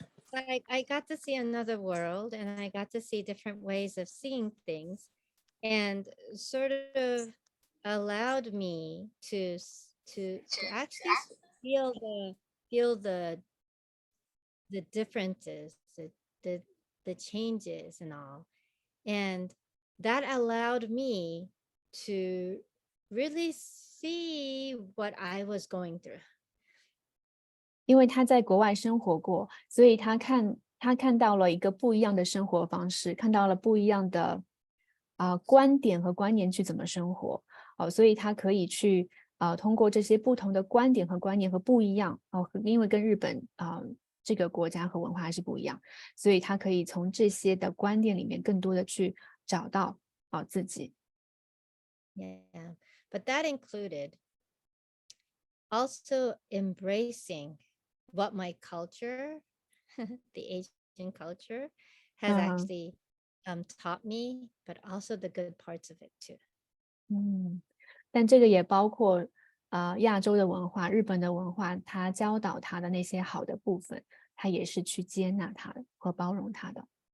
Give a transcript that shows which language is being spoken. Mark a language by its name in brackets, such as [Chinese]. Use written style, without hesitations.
[English] I got to see another world, and I got to see different ways of seeing things, and sort of allowed me to actually feel the differences, the the changes and all. And that allowed me to really see what I was going through. [Chinese] 因为他在国外生活过，所以他看到了一个不一样的生活方式，看到了不一样的观点和观念去怎么生活所以他可以去通过这些不同的观点和观念和不一样因为跟日本这个国家和文化还是不一样，所以他可以从这些的观点里面更多的去找到自己。 [English] Yeah. But that included also embracing what my culture, the Asian culture, has 嗯 actually taught me, but also the good parts of it too. [Chinese] 但这个也包括亚洲的文化、日本的文化，他教导他的那些好的部分，他也是去接纳他的和包容他的。